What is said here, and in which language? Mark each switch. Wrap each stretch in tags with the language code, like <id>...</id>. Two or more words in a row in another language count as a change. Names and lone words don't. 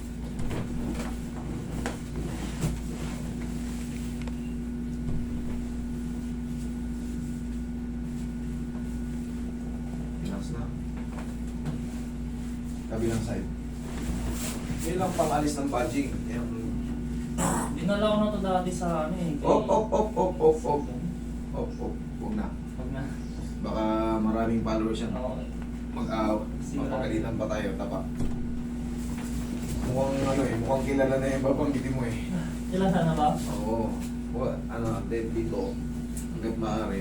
<tl>Relax na. Kabilang side. Yan lang pangalis ng badging. Yan. Dinala ko na to dati sa ano eh. Op, op, op, op, op, op. Op, op. Huwag na. Pag na. Baka maraming followers yan. Oo. Mapagalitan pa tayo. Tapa. Mukhang ano eh. Mukhang kilala na yung babanggitin mo eh. Kilala na ba? Oo. Ano, dito. Hanggat maaari.</tl>